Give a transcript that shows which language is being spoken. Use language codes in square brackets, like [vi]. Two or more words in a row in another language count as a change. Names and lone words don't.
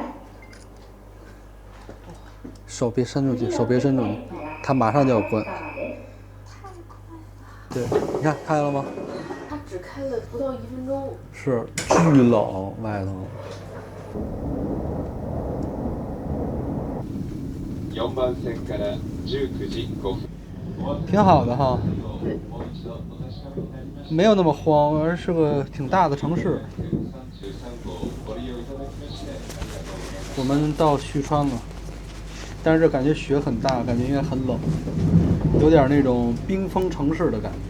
[zh] 手别伸出去，手别伸出去，它马上就要关。对，你看开了吗？它只开了不到1分钟。是，巨冷外头。 [ja] 4 番線から19時5分。 [zh] 挺好的哈。对。没有那么荒，而是个挺大的城市。我们到旭川了。但是这感觉雪很大，感觉应该很冷，有点那种冰封城市的感觉。